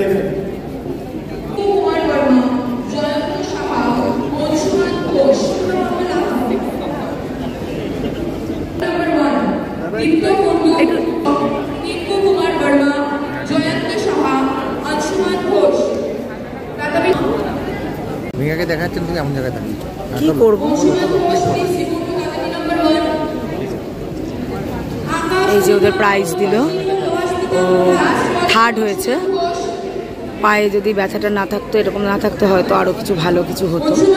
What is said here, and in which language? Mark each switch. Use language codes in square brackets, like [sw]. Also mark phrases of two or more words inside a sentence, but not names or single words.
[en] Kumar Verma, Jayant Shah, Anshuman Ghosh. Number 1, Tinko Kumar Verma, Jayant Shah, Anshuman Ghosh. [bn] মেঘাকে দেখাচ্ছেন তুমি এমন জায়গায় দাঁড়িয়ে কি করবো? এই যে ওদের প্রাইজ দিল, ও থার্ড হয়েছে, পায়ে যদি ব্যথাটা না থাকতো, এরকম না থাকতো, হয়তো আরও কিছু ভালো কিছু হতো।